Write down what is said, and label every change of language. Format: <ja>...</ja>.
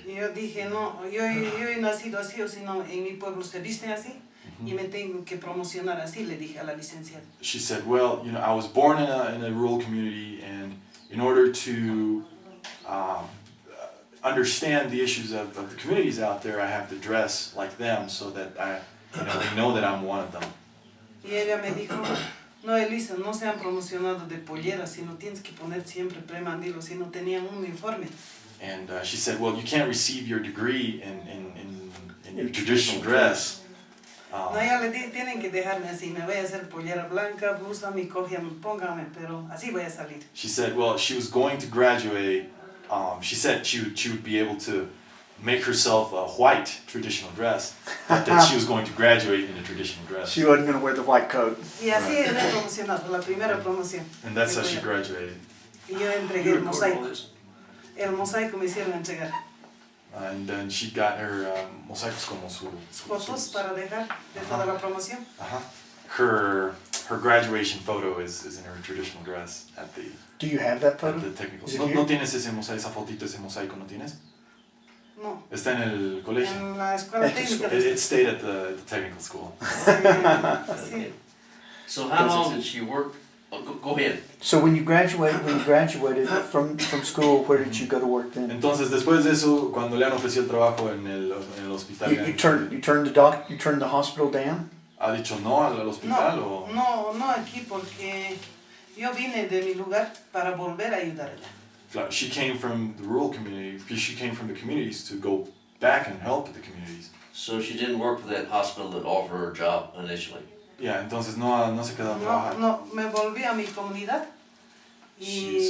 <es>Y yo dije, no, yo he nacido así, o si no, en mi pueblo se visten así, y me tengo que promocionar así, le dije a la licenciada.</es> <en>She said, well, you know, I was born in a rural community, and in order to understand the issues of the communities out there, I have to dress like them so that they know that I'm one of them.</en> <es>Y ella me dijo, no, Elisa, no se han promocionado de pollera, sino tienes que poner siempre premandilo, si no tenían un uniforme.</es> <en>And she said, well, you can't receive your degree in your traditional dress.</en> <es>No, ya le dije, tienen que dejarme así, me voy a hacer pollera blanca, blusa, mi cofia, póngame, pero así voy a salir.</es> <en>She said, well, she was going to graduate. She said she would be able to make herself a white traditional dress, but that she was going to graduate in a traditional dress. She wasn't going to wear the white coat.</en> <es>Y así era promocionado, la primera promoción.</es> <en>And that's how she graduated.</en> <es>Y yo entregué el mosaico. El mosaico me hicieron entregar.</es> <en>And then she got her mosaicos como sus</en> <es>Fotos para dejar de toda la promoción.</es> <en>Her graduation photo is in her traditional dress at the. Do you have that photo? At the technical. Is it</en> <es>No,</es> <en>here?</en> <es>no tienes esa fotito, ese mosaico, ¿no tienes? No. Está en el colegio. En la escuela técnica.</es> <en>It stayed at the technical school.</en> <es>Sí.</es> <en>So how long did she work? Oh, go ahead. So when you graduated from school, where did you go to work then?</en> <es>Entonces después de eso, cuando le han ofrecido el trabajo en el hospital,</es> <en>You turned the hospital down?</en> <es>¿ha dicho no al hospital o? No aquí porque yo vine de mi lugar para volver a ayudar allá.</es> <en>Claro, she came from the rural community. She came from the communities to go back and help the communities. So she didn't work for that hospital that offered her a job initially.</en> <es>Yeah, entonces no se quedó a trabajar. No, me volví a mi comunidad y</es>